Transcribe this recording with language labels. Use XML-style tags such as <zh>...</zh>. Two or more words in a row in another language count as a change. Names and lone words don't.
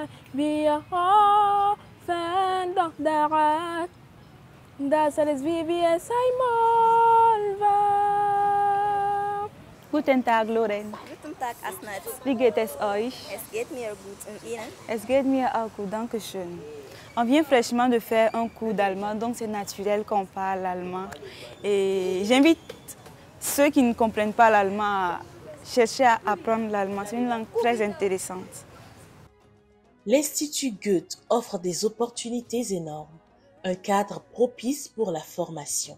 <de>Wir hoffen doch daran, dass alles wie es einmal war. Guten Tag, Loren. Guten Tag, Asnat. Wie geht es euch? Es geht mir gut und Ihnen? Es geht mir auch gut, danke schön.</de> <fr>On vient fraîchement de faire un cours d'allemand, donc c'est naturel qu'on parle allemand. Et j'invite ceux qui ne comprennent pas l'allemand à chercher à apprendre l'allemand. C'est une langue très intéressante. L'Institut Goethe offre des opportunités énormes, un cadre propice pour la formation.</fr>